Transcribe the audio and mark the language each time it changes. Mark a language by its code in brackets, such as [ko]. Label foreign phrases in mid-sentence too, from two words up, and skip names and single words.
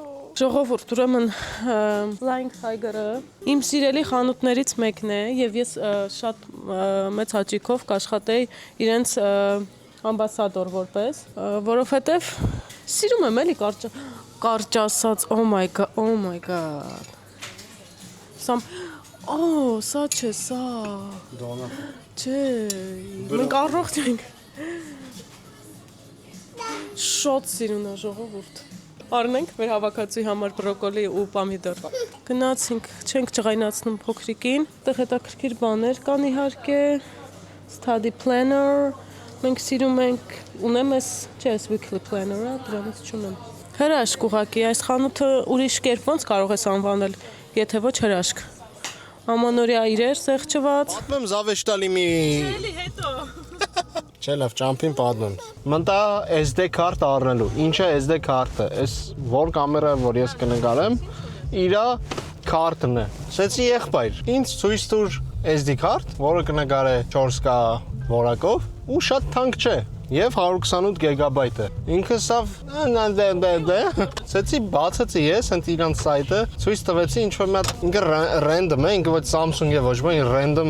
[hy] Ժողովուրդ, ուրեմն Flying Tiger-ը իմ սիրելի խանութներից մեկն է եւ ես շատ մեծ հաճույքով կաշխատեի իրենց ամբասադոր որպես, որովհետեւ սիրում եմ էլի կարճ ասած, [en] oh my god. [hy] Սա չէ, սա։ Դոնա։ Չէ, մենք առողջ ենք։ Շատ սիրուն է ժողովուրդ։ Առնենք մեր հավաքածուի համար բրոկոլի ու պամիդոր։ Գնացինք, չենք ջղայնացնում փոքրիկին։ Այդտեղ հետաքրքիր բաներ կան իհարկե։ [en] Study planner։ [hy] Մենք սիրում ենք, ունեմ ես, չէ, [en] weekly planner- [hy] ը, դրանից չունեմ։ Հրաշք ուղղակի, այս խանութը ուրիշ կերպ ոնց կարող ես անվանել, եթե ոչ հրաշք։ Ամանորյա իրեր սեղճված։ Պատմեմ զավեշտալի մի։ Էլի հետո։ Չէ, լավ, ճամփին պատմեմ։ Մտա SD քարտ առնելու։ Ինչ է SD քարտը։ Այս որ կամերան, որ ես կնկարեմ, իրա քարտն է։ Ասեցի եղբայր, ինձ ցույց տուր SD քարտ, որը կնկարե 4K որակով ու շատ թանկ չէ։ Եվ 128 գիգաբայթ է։ Ինքը սավ ասեցի բացեցի ես ընդ իրանց սայթը, ցույց տվեցի ինչ որ մի հատ ինքը random է, ինքը ոչ Samsung է, ոչ բան random